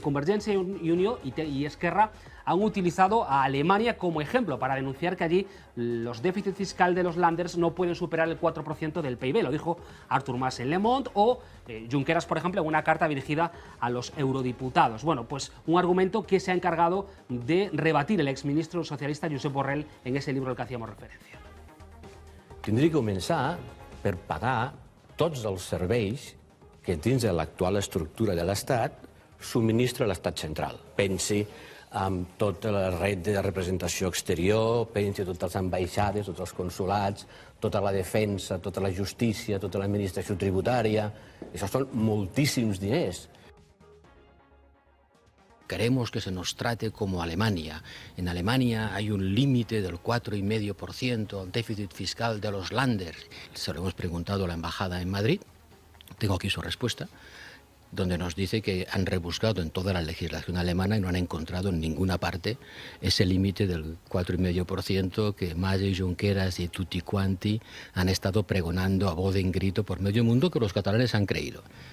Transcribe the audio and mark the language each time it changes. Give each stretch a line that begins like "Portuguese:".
Spanish: Convergencia y Unió y Esquerra han utilizado a Alemania como ejemplo para denunciar que allí los déficits fiscales de los Länders no pueden superar el 4% del PIB. Lo dijo Artur Mas en Le Monde o Junqueras, por ejemplo, en una carta dirigida a los eurodiputados. Bueno, pues un argumento que se ha encargado de rebatir el exministro socialista Josep Borrell en ese libro al que hacíamos referencia.
Catalan: Tindria que començar per pagar tots els serveis que dins de l'actual estructura de l'Estat subministra l'Estat central. Pensi amb tota la red de representació exterior, pensi totes les ambaixades, tots els consulats, tota la defensa, tota la justícia, tota l'administració tributària. Això són moltíssims diners.
Spanish: Queremos que se nos trate como Alemania. En Alemania hay un límite del 4,5% al déficit fiscal de los Länder. Se lo hemos preguntado a la embajada en Madrid. Tengo aquí su respuesta, donde nos dice que han rebuscado en toda la legislación alemana y no han encontrado en ninguna parte ese límite del 4,5% que Mas, Junqueras y tutti quanti han estado pregonando a voz en grito por medio mundo, que los catalanes han creído.